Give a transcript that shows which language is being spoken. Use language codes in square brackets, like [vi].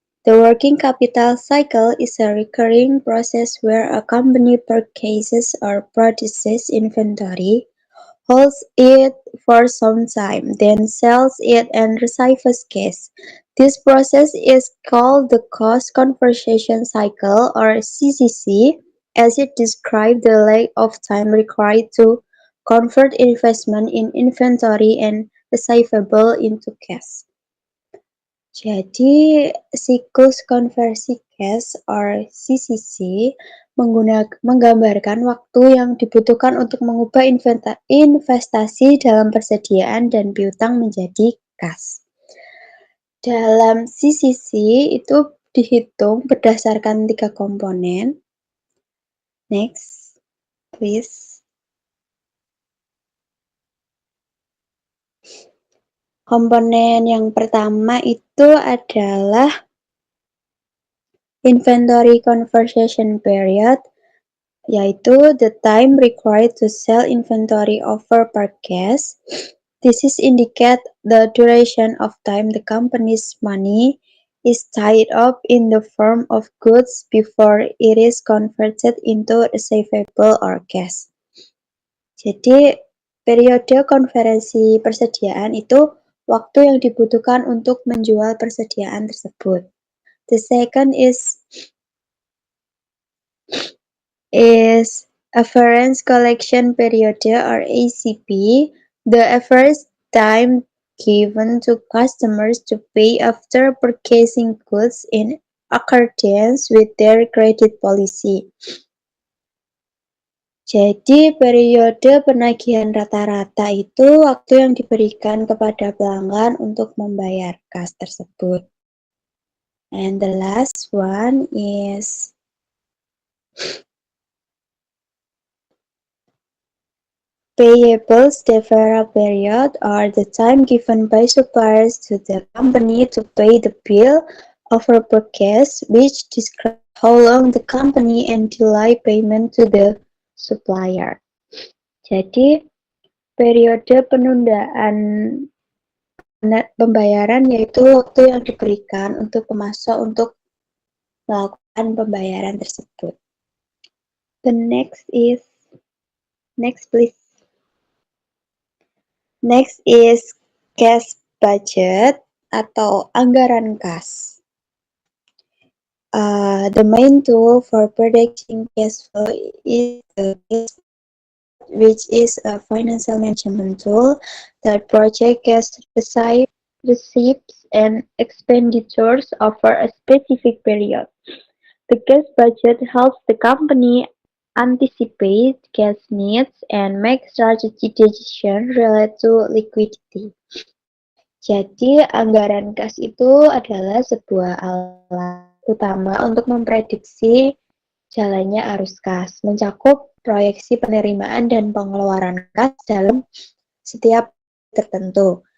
[en] The working capital cycle is a recurring process where a company purchases or produces inventory, holds it for some time, then sells it and receives cash. This process is called the cost conversion cycle or CCC, as it describes the length of time required to convert investment in inventory and receivable into cash. [id] Jadi, siklus konversi cash or CCC menggambarkan waktu yang dibutuhkan untuk mengubah investasi dalam persediaan dan piutang menjadi kas. Dalam CCC itu dihitung berdasarkan 3 komponen. [en] Next, please. Komponen yang pertama itu adalah inventory conversion period, yaitu the time required to sell inventory over per cash. This is indicate the duration of time the company's money is tied up in the form of goods before it is converted into receivable or cash. [id] Jadi, periode konversi persediaan itu waktu yang dibutuhkan untuk menjual persediaan tersebut. [en] The second is average collection period or ACP, the average time given to customers to pay after purchasing goods in accordance with their credit policy. [id] Jadi, periode penagihan rata-rata itu waktu yang diberikan kepada pelanggan untuk membayar kas tersebut. [en] And the last one is payables deferral period, or the time given by suppliers to the company to pay the bill of a purchase, which describes how long the company and delay payment to the supplier. [id] Jadi, periode penundaan pembayaran yaitu waktu yang diberikan untuk pemasok untuk melakukan pembayaran tersebut. [en] The next please. Next is cash budget [id] atau anggaran kas. [en] The main tool for predicting cash flow is the cash budget, which is a financial management tool that projects cash receipts and expenditures over a specific period. The cash budget helps the company anticipate cash needs and make strategic decisions related to liquidity. [id] Jadi, anggaran kas itu adalah sebuah alat utama untuk memprediksi jalannya arus kas, mencakup proyeksi penerimaan dan pengeluaran kas dalam setiap tertentu.